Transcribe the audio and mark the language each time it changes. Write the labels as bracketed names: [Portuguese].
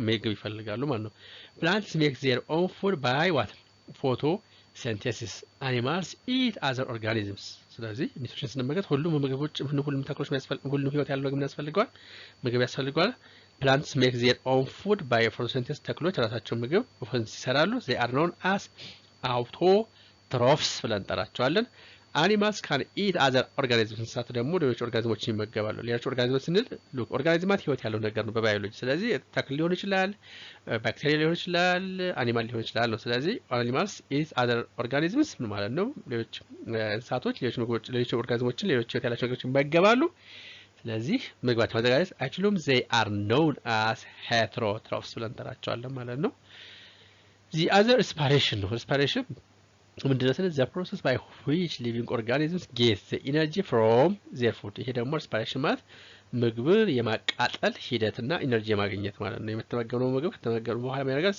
[Amharic] ምግብ ይፈልጋሉ ማለት ነው። [English] plants make their own food by what photosynthesis. animals eat other organisms. [Amharic] ስለዚህ ኒውትሪሽን ስንመገብ ሁሉም ምግቦች ሁሉም ተክሎች ሁሉም ህይወት ያለው ነገር ያስፈልጋል ምግብ ያስፈልጋል። [English] plants make their own food by photosynthesis. [Amharic] ተክሎች ራሳቸው ምግብ ፎቶሲንተሲስ ይሰራሉ። [English] they are known as autotrophs [Amharic] ብለን እንጠራቸዋለን። [English] animals can eat other organisms. [Amharic] እንስሳት ደግሞ ሌሎች ኦርጋኒዝሞችን ይመገባሉ። ሌሎች ኦርጋኒዝሞች ስንል ሉክ ኦርጋኒዝማት ህይወት ያለው ነገር ነው በባዮሎጂ። ስለዚህ ተክል ሊሆን ይችላል፣ ባክቴሪያ ሊሆን ይችላል፣ አኒማል ሊሆን ይችላል ነው። ስለዚህ [English] animals eat other organisms [Amharic] ማለት ነው ሌሎች እንስሳቶች ሌሎች ምግቦች ሌሎች ኦርጋኒዝሞችን ሌሎች ህይወት ያላቸው ነገሮችን ይመገባሉ። ስለዚህ ምግባቸው ማዘጋጀት አይችሉም። [English] they are known as heterotrophs [Amharic] ብለን እንጠራቸዋለን ማለት ነው። the other respiration ነው። respiration ምንድነው? [English] the process by which living organisms get the energy from their food. [Amharic] ይሄ ደግሞ respiration ማለት ምግብን የማቃጠል ሂደትና ኢነርጂ የማግኘት ማለት ነው። የምትመገበው ምግብ ከተመገቡ በኋላ ምን ያደርጋል?